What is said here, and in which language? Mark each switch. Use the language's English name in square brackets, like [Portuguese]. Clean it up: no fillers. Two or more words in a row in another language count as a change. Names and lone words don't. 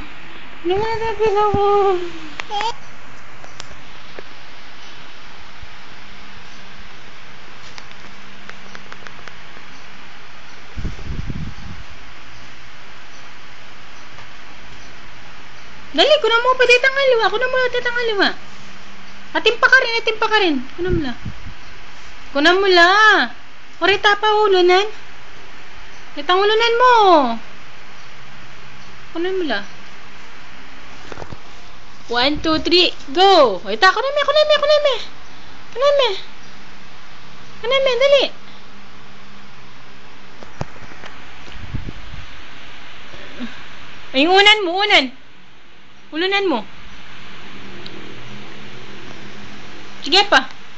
[Pampanga] Ano mo ditang pilaw mo? Dali, kunan mo pa ditang aliwa. Kunan mo ditang aliwa. Atimpa ka rin, atimpa ka rin. Kunan mo la. Kunan mo la. Orita pa ulunan. Itang ulunan mo. Kunan mo la. 1, 2, 3, go! Orita, kunan me, kunan me, kunan me. Kunan me. Kunan me, dali. Ay, unan mo, unan. Ulunan mo. Sige pa.